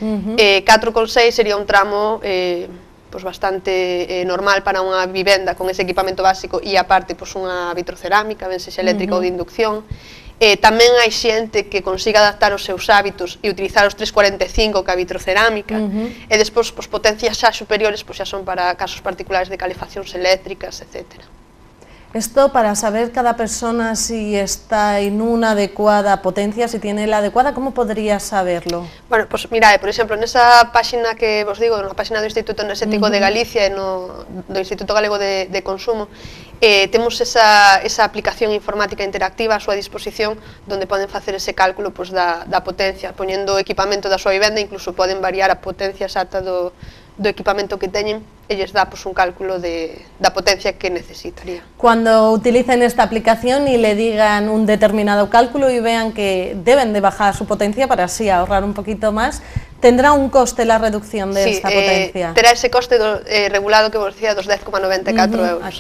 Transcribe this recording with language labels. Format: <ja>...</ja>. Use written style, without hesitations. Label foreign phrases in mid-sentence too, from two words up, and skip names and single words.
<gl>4,6 sería un tramo pues, bastante normal para unha vivenda con ese equipamento básico e aparte pues, unha vitrocerámica, ben sexa eléctrica ou de inducción. Tamén hai xente que consiga adaptar os seus hábitos e utilizar os 3,45 ca vitrocerámica, e despois pues, potencias xa superiores pues, xa son para casos particulares de calefaccións eléctricas, etc.</gl> <es>Esto para saber cada persona si está en una adecuada potencia, si tiene la adecuada, ¿cómo podría saberlo? Bueno, pues mirad, por exemplo,</es> <gl>nesa páxina que vos digo, na páxina do Instituto Enerxético de Galicia e do Instituto Galego de Consumo, temos esa aplicación informática interactiva a súa disposición, donde poden facer ese cálculo pues, da potencia, poñendo o equipamento da súa vivenda, incluso poden variar a potencia exata do equipamento que teñen, e lles dá pues, un cálculo da potencia que necesitaría.</gl> <es>Cuando utilicen esta aplicación y le digan un determinado cálculo y vean que deben de bajar su potencia para así ahorrar un poquito más, ¿tendrá un coste la reducción de esta potencia?</es> <gl>Terá ese coste regulado que vos decía dos 10,94 euros.</gl>